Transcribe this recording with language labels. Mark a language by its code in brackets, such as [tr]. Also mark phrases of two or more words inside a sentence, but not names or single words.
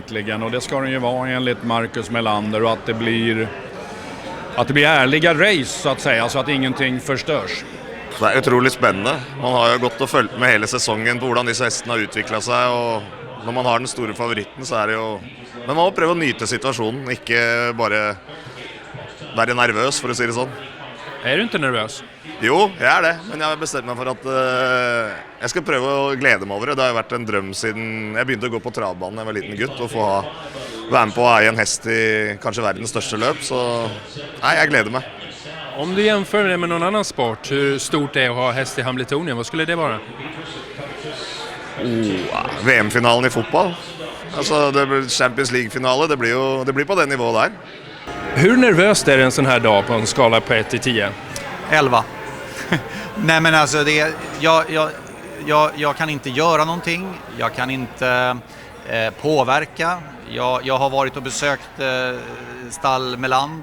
[sv] Och det ska den ju vara enligt Marcus Melander, och att det blir ärliga race så att säga, så att ingenting förstörs. Det är otroligt spännande. Man har ju gått och följt med hela säsongen på hur dessa hästarna har utvecklat sig, och när man har den stora favoriten så är det ju, men man måste pröva att nyta situationen, inte bara vara nervös för att säga det så. Är du inte nervös? [no] Jo, jeg er det, men jeg har bestemt meg for at jeg skal prøve å glede meg over det. Det har jo vært en drøm siden jeg begynte å gå på travbanen da jeg var liten gutt, og få være med på å eie en hest i kanskje verdens største løp, så nei, jeg gleder meg. [sv] Om du jämför det med någon annan sport, hur stort det är att ha häst i Hamiltonien, vad skulle det vara? [no] VM-finalen i fotball. Altså, det blir Champions League-finale, det blir på det nivået der. [sv] Hur nervöst är det en sån här dag på en skala på 1 till 10? 11. Nej, men alltså jag kan inte göra någonting. Jag kan inte påverka. Jag har varit och besökt stall Melander.